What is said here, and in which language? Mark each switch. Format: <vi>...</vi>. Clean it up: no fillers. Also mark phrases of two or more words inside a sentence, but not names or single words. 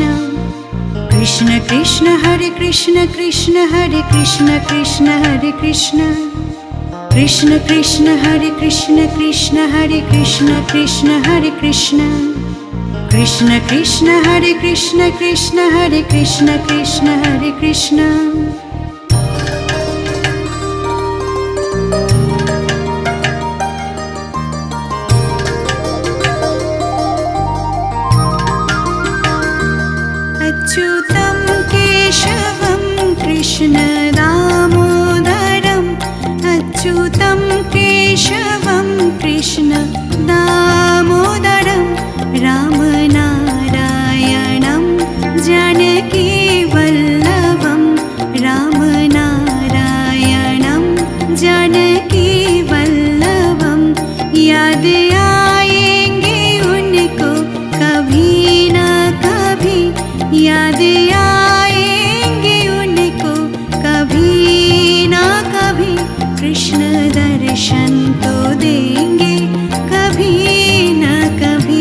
<sa>কৃষ্ণ কৃষ্ণ হরে কৃষ্ণ কৃষ্ণ হরে কৃষ্ণ কৃষ্ণ হরে কৃষ্ণ। কৃষ্ণ কৃষ্ণ হরে কৃষ্ণ কৃষ্ণ হরে কৃষ্ণ কৃষ্ণ হরে কৃষ্ণ। কৃষ্ণ কৃষ্ণ হরে কৃষ্ণ কৃষ্ণ হরে কৃষ্ণ কৃষ্ণ হরে কৃষ্ণ। अच्युतं केशवं कृष्ण दामोदरम्। अच्युतं केशवं कृष्ण दामोदरं। रामनारायणं जानकीवल्लभं। रामनारायणं जानकीवल्लभं।</sa> <hi>याद आएंगे उनको कभी न कभी। याद आएंगे उनको कभी ना कभी। कृष्ण दर्शन तो देंगे कभी ना कभी।</hi>